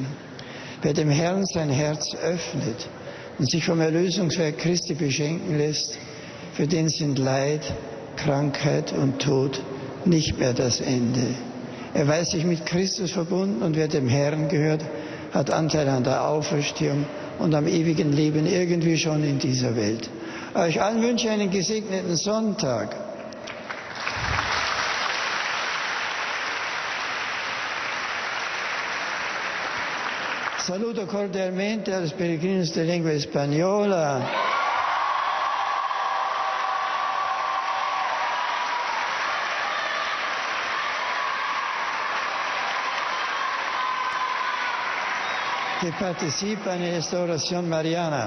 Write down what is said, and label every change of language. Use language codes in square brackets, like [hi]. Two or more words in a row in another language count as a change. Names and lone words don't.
[de] Wer dem Herrn sein Herz öffnet und sich vom Erlösungswerk Christi beschenken lässt, für den sind Leid, Krankheit und Tod nicht mehr das Ende. Er weiß sich mit Christus verbunden und wer dem Herrn gehört, hat Anteil an der Auferstehung und am ewigen Leben irgendwie schon in dieser Welt. Euch allen wünsche ich einen gesegneten Sonntag. [es] Saluto cordialmente a los peregrinos de lengua española. Que participan en esta oración mariana.